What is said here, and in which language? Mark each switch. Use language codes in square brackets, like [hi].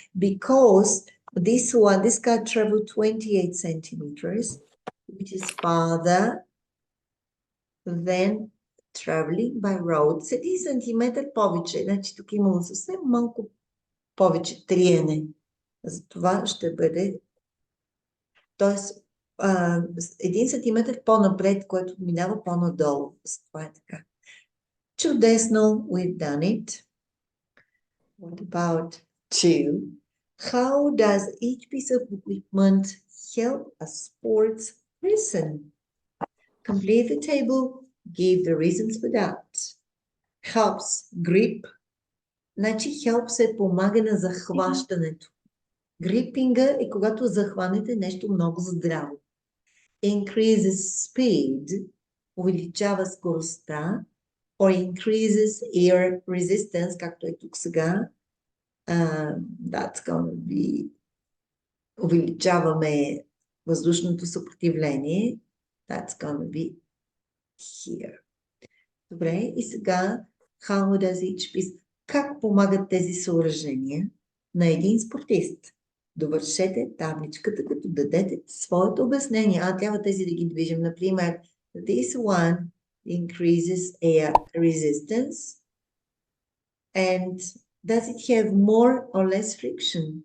[en] Because this car traveled 28 centimeters, which is farther than traveling by road. [bg] С 1 сантиметър повече. Значи тук имало съвсем малко повече триене. Затова ще бъде, т.е. 1 сантиметър по-напред, което минава по-надолу. Това е така. [en] Чудесно, we've done it. What about 2? How does each piece of equipment help a sports person? Complete the table, give the reasons for that. Helps, grip. [bg] Значи helps е помага на захващането. Грипинга е когато захванете нещо много здраво. [en] Increases speed, [bg] увеличава скоростта. [en] or increases air resistance, [bg] както е тук сега. [en] That's gonna be [bg] увеличаваме въздушното съпротивление. [en] That's gonna be here. [bg] Добре, и сега [en] how does each piece? [bg] Как помагат тези съоръжения на един спортист? Довършете табличката, като дадете своето обяснение. Трябва тези да ги движим. [en] Например, this one increases air resistance. And does it have more or less friction?